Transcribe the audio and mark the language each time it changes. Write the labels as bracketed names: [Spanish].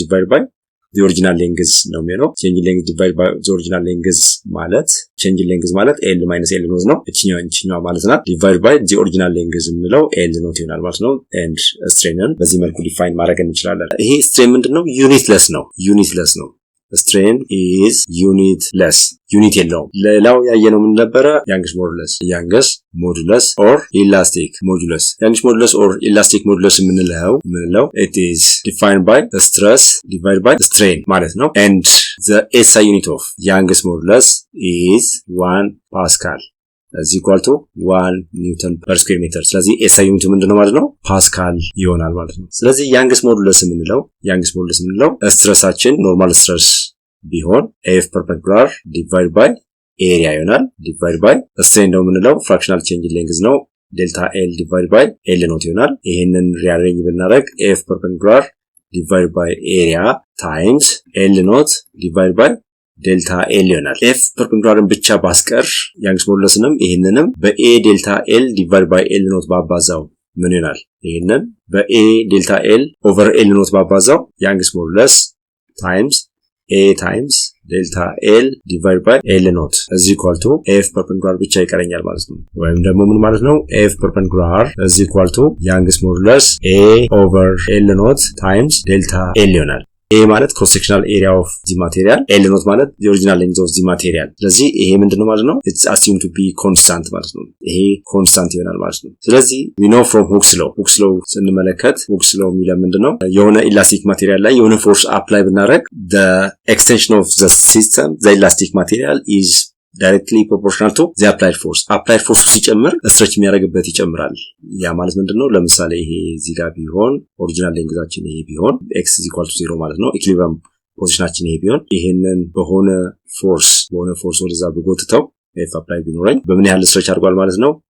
[Amharic] ባይ the original length ነው የሚለው። [English] changing length divided by the original length [Amharic] ማለት changing length ማለት l minus l ኖት ነው። እቺኛው ማለት ነው divided by the original length የምንለው l ኖት ይሆናል ማለት ነው። and strain በዚህ መልኩ ዲፋይን ማድረግ እንችላለን። ይሄ strain ምንድነው? ዩኒትለስ ነው። [English] strain is unitless [Amharic] ዩኒት የለውም። ሌላው ያየነው ምን ነበረ? [English] youngest modulus or elastic modulus or elastic modulus የምንለው it is defined by the stress divided by the strain [Amharic] ማለት ነው. [English] and the SI unit of youngest modulus is 1 Pascal is equal to 1 Newton per square meter. [Amharic] ስለዚህ SI ዩኒቱ ምንድነው ማለት ነው? ፓስካል ይሆናል ማለት ነው። ስለዚህ youngest modulus የምንለው ስትረሳችን ኖርማል ስትረስ ቢሆን [English] F perpendicular divided by area [Amharic] ይሆናል divided by strain ነው የምንለው [English] fractional change in length [Amharic] ነው ዴልታ L divided by L ኖት ይሆናል። ይሄንን ሪአሬንጅ ብናደርግ F perpendicular divided by area times L ኖት divided by ዴልታ ኤል ይሆናል። ኤፍ ፐርፔንዲኩላርን ብቻ ባስቀር ያንግስ ሞዱለስንም ይሄንንም በኤ ዴልታ ኤል ዲቫይድ ባይ ኤል ኖት ባባዛው ምን ይሆናል? ይሄንን በኤ ዴልታ ኤል ኦቨር ኤል ኖት ባባዛው ያንግስ ሞዱለስ ታይምስ ኤ ታይምስ ዴልታ ኤል ዲቫይድ ባይ ኤል ኖት [English] is equal to [Amharic] ኤፍ ፐርፔንዲኩላር ብቻ ይቀረኛል ማለት ነው። ወይም ደግሞ ምን ማለት ነው? ኤፍ ፐርፔንዲኩላር is equal to ያንግስ ሞዱለስ ኤ ኦቨር ኤል ኖት ታይምስ ዴልታ ኤል ይሆናል። A ማለት [English] cross sectional area of the material, [Amharic] L not ማለት [English] the original length of the material። [Amharic] ስለዚህ ይሄ ምንድነው ማለት ነው? [English] It's assumed to be constant [Amharic] ማለት ነው። ይሄ constant ይሆናል ማለት ነው። ስለዚህ [English] we know from Hooke's law [Amharic] ስንመለከት Hooke's law የሚለው ምንድነው? [English] የሆነ elastic material ላይ የሆነ force apply ብናደርግ the extension of the system, the elastic material is directly proportional to the applied force [Amharic] ሲጨምር ስትሬች የሚያደርግበት ይጨምራል። ያ ማለት ምንድነው? ለምሳሌ ይሄ እዚህ ጋር ቢሆን ኦሪጂናል ሌንግዛችን ይሄ ቢሆን x = 0 ማለት ነው። ኢኩሊብሪየም ፖዚሽናችን ይሄ ቢሆን ይሄንን በሆነ ፎርስ ወደዛ ብጎትተው f አፕላይ ቢኖረኝ በምን ያህል ስትሬች አድርጓል ማለት ነው?